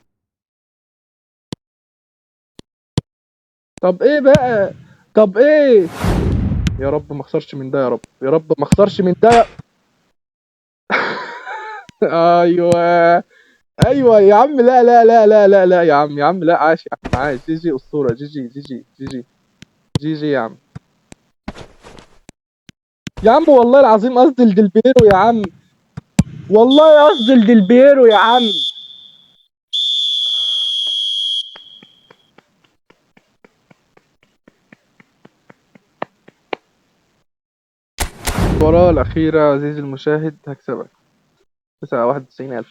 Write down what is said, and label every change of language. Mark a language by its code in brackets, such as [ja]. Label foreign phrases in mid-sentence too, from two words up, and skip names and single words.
[ar] طب ايه بقى؟ طب ايه؟ يا رب ما اخسرش من ده، يا رب، يا رب ما اخسرش من ده. ايوه. ايوه يا عم. لا لا لا لا لا لا يا عم، يا عم لا. عاش يا عم، عاش. جي جي اسطوره. جي جي، جي جي، جي جي. جي جي يا عم. يا عم والله العظيم قصدي الدلبيرو يا عم. والله قصدي الدلبيرو يا عم. المباراة الأخيرة عزيزي المشاهد هكسبك 91,000.